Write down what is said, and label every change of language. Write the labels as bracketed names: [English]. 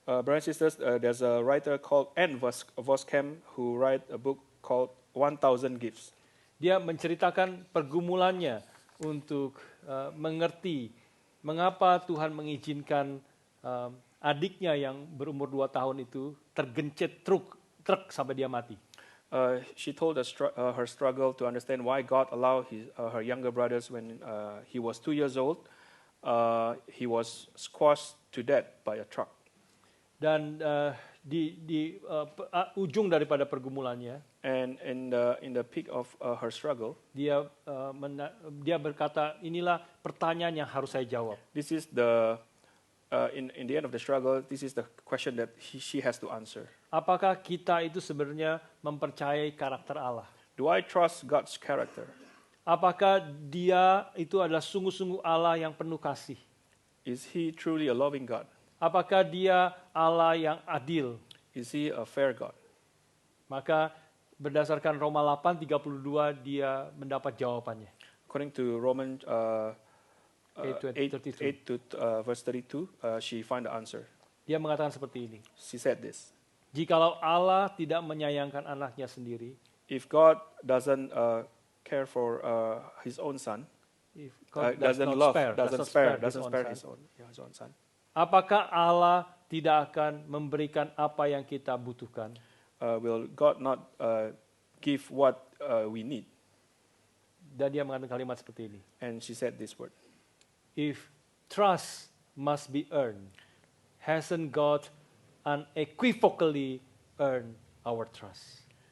[English] Brothers and sisters, there's a writer called Anne Voskamp who wrote a book called 1000 Gifts. [Indonesian] Dia menceritakan pergumulannya untuk mengerti mengapa Tuhan mengizinkan adiknya yang berumur 2 tahun itu tergencet truk sampai dia mati. [English] She told her struggle to understand why God allowed her younger brothers when he was 2 years old. He was squashed to death by a truck. [Indonesian] Dan di ujung daripada pergumulannya, [English] And in the peak of her struggle, [Indonesian] dia berkata, inilah pertanyaan yang harus saya jawab. [English] this is the in the end of the struggle, this is the question that she has to answer. [Indonesian] Apakah kita itu sebenarnya mempercayai karakter Allah? [English] Do I trust God's character? [Indonesian] Apakah dia itu adalah sungguh-sungguh Allah yang penuh kasih? [English] Is he truly a loving God? [Indonesian] Apakah dia Allah yang adil? [English] Is he a fair God? [Indonesian] Maka berdasarkan Roma 8:32 dia mendapat jawabannya. [English] According to Romans 8 to verse 32, she find the answer. [Indonesian] Dia mengatakan seperti ini. [English] She said this: [Indonesian] Jikalau Allah tidak menyayangkan anaknya sendiri, [English] if God doesn't care for his own son, if God does doesn't not spare his own his son, own son, [Indonesian] apakah Allah tidak akan memberikan apa yang kita butuhkan? [English] will God not give what we need? [Indonesian] Dan dia mengatakan kalimat seperti ini. [English] And she said this word: If trust must be earned, hasn't God unequivocally earned our trust?